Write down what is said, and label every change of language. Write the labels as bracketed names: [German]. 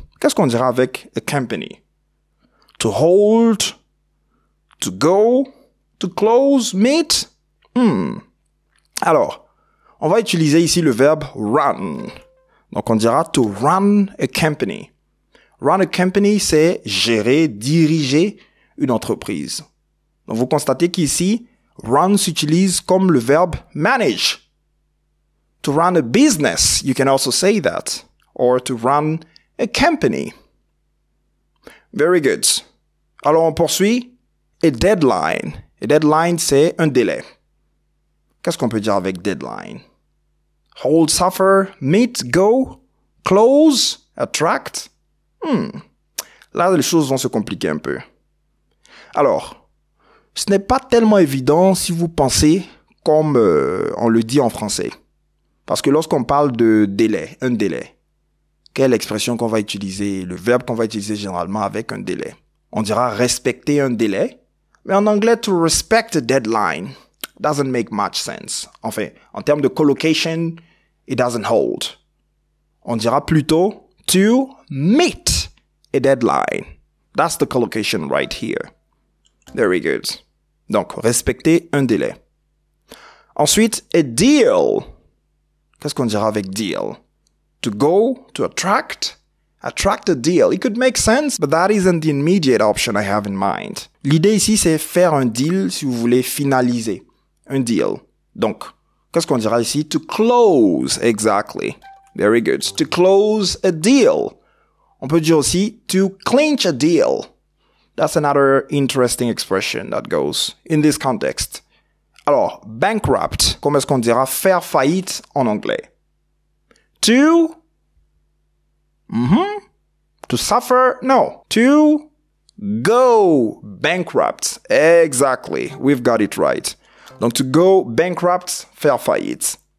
[French] Qu'est-ce qu'on dira avec [English] a company? To hold, to go, to close, meet. [French] Alors, on va utiliser ici le verbe run. Donc, on dira [English] to run a company. Run a company, [French] c'est gérer, diriger une entreprise. Donc, vous constatez qu'ici, run s'utilise comme le verbe manage. [English] To run a business, you can also say that. Or to run a company. Very good. [French] Alors, on poursuit. [English] A deadline. [French] A deadline, c'est un délai. Qu'est-ce qu'on peut dire avec deadline? [English] Hold, suffer, meet, go, close, attract. [French] Là, les choses vont se compliquer un peu. Alors, ce n'est pas tellement évident si vous pensez comme on le dit en français. Parce que lorsqu'on parle de délai, un délai, quelle expression qu'on va utiliser, le verbe qu'on va utiliser généralement avec un délai? On dira respecter un délai, mais en anglais, [English] to respect a deadline doesn't make much sense. [French] Enfin, en termes de collocation, [English] it doesn't hold. [French] On dira plutôt [English] to meet a deadline. That's the collocation right here. Very good. [French] Donc, respecter un délai. Ensuite, [English] a deal. [French] Qu'est-ce qu'on dira avec deal? [English] To go, to attract a deal. It could make sense, but that isn't the immediate option I have in mind. [French] L'idée ici, c'est faire un deal si vous voulez finaliser un deal. Donc, qu'est-ce qu'on dira ici? [English] To close, exactly. Very good. To close a deal. [French] On peut dire aussi [English] to clinch a deal. That's another interesting expression that goes in this context. [French] Alors, [English] bankrupt, [French] comment est-ce qu'on dira faire faillite en anglais? [English] To suffer? No. To go bankrupt. Exactly. We've got it right. [French] Donc, [English] to go bankrupt, [French] faire faillite.